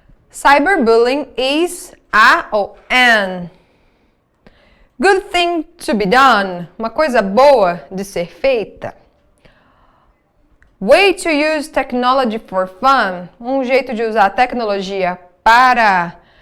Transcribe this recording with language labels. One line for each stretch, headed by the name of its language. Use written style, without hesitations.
English: Cyberbullying is a
Portuguese: ou
English: an good thing to be done.
Portuguese: Uma coisa boa de ser feita.
English: Way to use technology for fun.
Portuguese: Um jeito de usar a tecnologia para...